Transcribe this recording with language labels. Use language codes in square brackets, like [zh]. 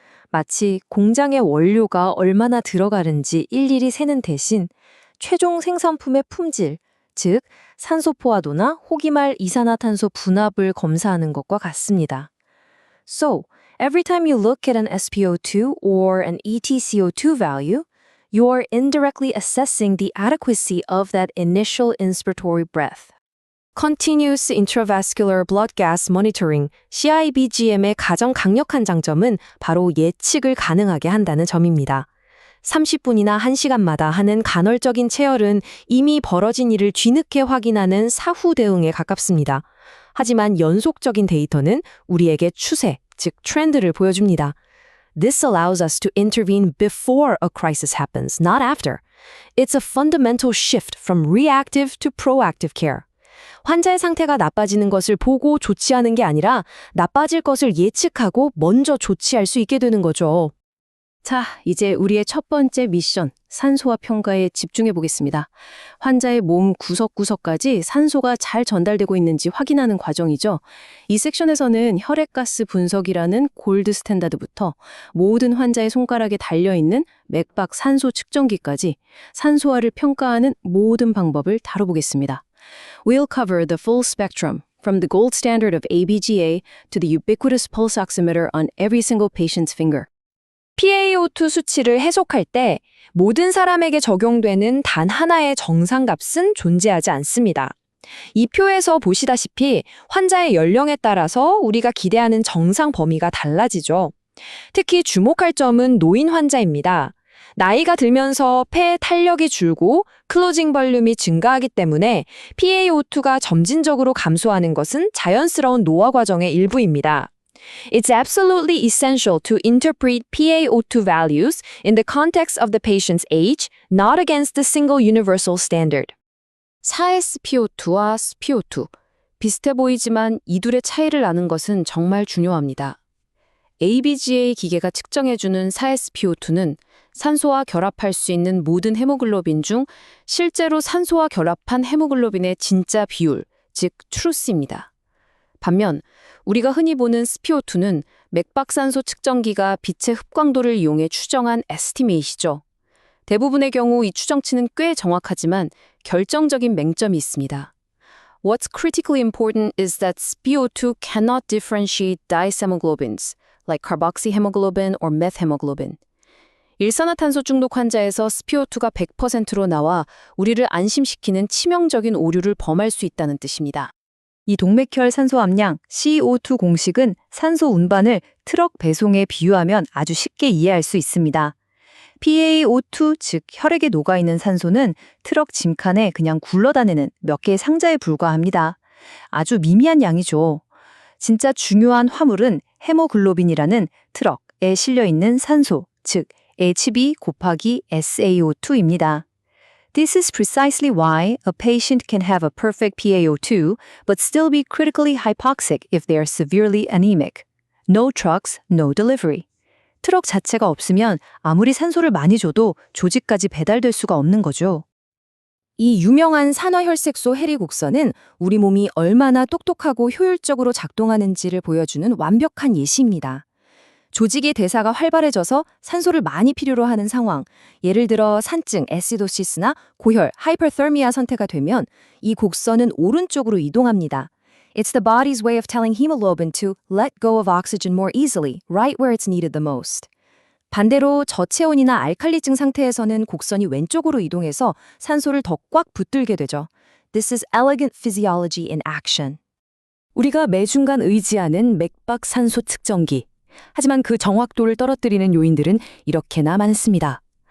[ko] 마치 공장의 원료가 얼마나 들어가는지 일일이 세는 대신 최종 생산품의 품질, 즉 산소 포화도나 호기말 이산화탄소 분압을 검사하는 것과 같습니다. [en] So, every time you look at an SpO2 or an EtCO2 value, you're indirectly assessing the adequacy of that initial inspiratory breath. [ko] Continuous Intravascular Blood Gas Monitoring, CIBGM의 가장 강력한 장점은 바로 예측을 가능하게 한다는 점입니다. 30분이나 1시간마다 하는 간헐적인 체열은 이미 벌어진 일을 뒤늦게 확인하는 사후 대응에 가깝습니다. 하지만 연속적인 데이터는 우리에게 추세, 즉 트렌드를 보여줍니다. [en] This allows us to intervene before a crisis happens, not after. It's a fundamental shift from reactive to proactive care. [ko] 환자의 상태가 나빠지는 것을 보고 조치하는 게 아니라 나빠질 것을 예측하고 먼저 조치할 수 있게 되는 거죠. 자, 이제 우리의 첫 번째 미션, 산소화 평가에 집중해 보겠습니다. 환자의 몸 구석구석까지 산소가 잘 전달되고 있는지 확인하는 과정이죠. 이 섹션에서는 혈액가스 분석이라는 골드 스탠다드부터 모든 환자의 손가락에 달려있는 맥박 산소 측정기까지 산소화를 평가하는 모든 방법을 다뤄보겠습니다. [en] We'll cover the full spectrum, from the gold standard of ABGA to the ubiquitous pulse oximeter on every single patient's finger. [ko] PaO2 수치를 해석할 때 모든 사람에게 적용되는 단 하나의 정상값은 존재하지 않습니다. 이 표에서 보시다시피 환자의 연령에 따라서 우리가 기대하는 정상 범위가 달라지죠. 특히 주목할 점은 노인 환자입니다. 나이가 들면서 폐 탄력이 줄고 클로징 볼륨이 증가하기 때문에 PaO2가 점진적으로 감소하는 것은 자연스러운 노화 과정의 일부입니다. [en] It's absolutely essential to interpret PaO2 values in the context of the patient's age, not against the single universal standard. [ko] 4SpO2와 SpO2. 비슷해 보이지만 이 둘의 차이를 아는 것은 정말 중요합니다. ABGA 기계가 측정해주는 4SpO2는 산소와 결합할 수 있는 모든 헤모글로빈 중 실제로 산소와 결합한 헤모글로빈의 진짜 비율, 즉 truth입니다. 반면 우리가 흔히 보는 SpO2는 맥박산소 측정기가 빛의 흡광도를 이용해 추정한 estimate이죠. 대부분의 경우 이 추정치는 꽤 정확하지만 결정적인 맹점이 있습니다. [en] What's critically important is that SpO2 cannot differentiate dihemoglobins, like carboxyhemoglobin or methemoglobin. [ko] 일산화탄소 중독 환자에서 SpO2가 100%로 나와 우리를 안심시키는 치명적인 오류를 범할 수 있다는 뜻입니다. 이 동맥혈 산소 함량 CO2 공식은 산소 운반을 트럭 배송에 비유하면 아주 쉽게 이해할 수 있습니다. PaO2, 즉 혈액에 녹아있는 산소는 트럭 짐칸에 그냥 굴러다니는 몇 개의 상자에 불과합니다. 아주 미미한 양이죠. 진짜 중요한 화물은 헤모글로빈이라는 트럭에 실려있는 산소, 즉 HB 곱하기 SaO2입니다. [en] This is precisely why a patient can have a perfect PaO2 but still be critically hypoxic if they are severely anemic. No trucks, no delivery. [ko] 트럭 자체가 없으면 아무리 산소를 많이 줘도 조직까지 배달될 수가 없는 거죠. 이 유명한 산화혈색소 해리곡선은 우리 몸이 얼마나 똑똑하고 효율적으로 작동하는지를 보여주는 완벽한 예시입니다. 조직의 대사가 활발해져서 산소를 많이 필요로 하는 상황, 예를 들어 산증, 애시도시스나 고혈, 하이퍼터미아 선태가 되면 이 곡선은 오른쪽으로 이동합니다. [en] It's the body's way of telling hemoglobin to let go of oxygen more easily, right where it's needed the most. [ko] 반대로 저체온이나 알칼리증 상태에서는 곡선이 왼쪽으로 이동해서 산소를 더 꽉 붙들게 되죠. [en] This is elegant physiology in action. [ko] 우리가 매중간 의지하는 맥박 산소 측정기. 하지만 그 정확도를 떨어뜨리는 요인들은 이렇게나 많습니다.